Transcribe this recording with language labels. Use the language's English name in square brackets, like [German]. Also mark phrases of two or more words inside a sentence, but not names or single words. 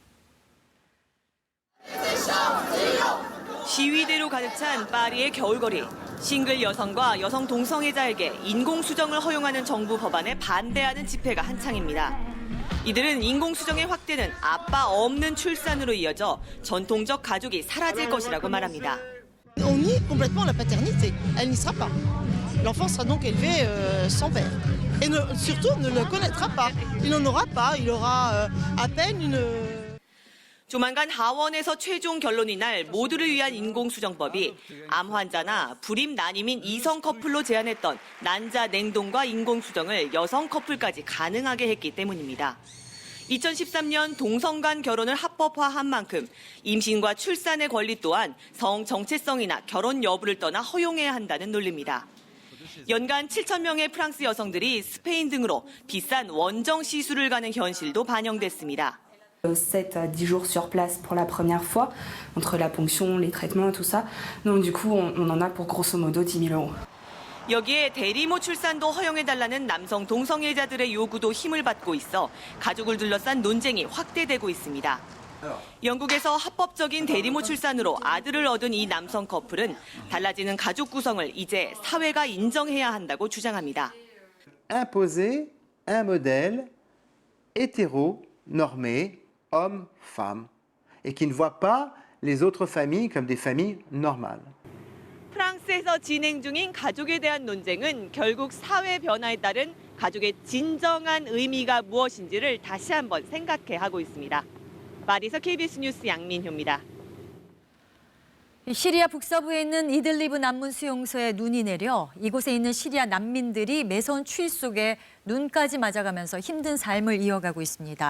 [Korean] 시위대로 가득 찬 파리의 겨울거리. 싱글 여성과 여성 동성애자에게 인공수정을 허용하는 정부 법안에 반대하는 집회가 한창입니다. 이들은 인공수정의 확대는 아빠 없는 출산으로 이어져 전통적 가족이 사라질 것이라고 말합니다. [French] On nie complètement la paternité. Elle n'y sera pas. L'enfant sera donc élevé sans père. Et surtout ne le connaîtra pas. Il n'en aura pas. Il aura à peine une... [Korean] 조만간 하원에서 최종 결론이 날 모두를 위한 인공수정법이 암 환자나 불임 난임인 이성 커플로 제한했던 난자 냉동과 인공수정을 여성 커플까지 가능하게 했기 때문입니다. 2013년 동성 간 결혼을 합법화한 만큼 임신과 출산의 권리 또한 성 정체성이나 결혼 여부를 떠나 허용해야 한다는 논리입니다. 연간 7,000명의 프랑스 여성들이 스페인 등으로 비싼 원정 시술을 가는 현실도 반영됐습니다. [French] 7 à 10 jours sur place pour la première fois, entre la ponction, les traitements, tout ça. Donc du coup, on en a pour grosso modo 10 000 euros. [Korean] 여기에 대리모 출산도 허용해달라는 남성 동성애자들의 요구도 힘을 받고 있어 가족을 둘러싼 논쟁이 확대되고 있습니다. 영국에서 합법적인 대리모 출산으로 아들을 얻은 이 남성 커플은 달라지는 가족 구성을 이제 사회가 인정해야 한다고 주장합니다. [French] Imposer un modèle hétéro-normé, homme-femme, et qui ne voit pas les autres familles comme des familles normales. [Korean] 프랑스에서 진행 중인 가족에 대한 논쟁은 결국 사회 변화에 따른 가족의 진정한 의미가 무엇인지를 다시 한번 생각해 하고 있습니다. 파리에서 KBS 뉴스 양민효입니다. 시리아 북서부에 있는 이들리브 난문 수용소에 눈이 내려 이곳에 있는 시리아 난민들이 매서운 추위 속에 눈까지 맞아가면서 힘든 삶을 이어가고 있습니다.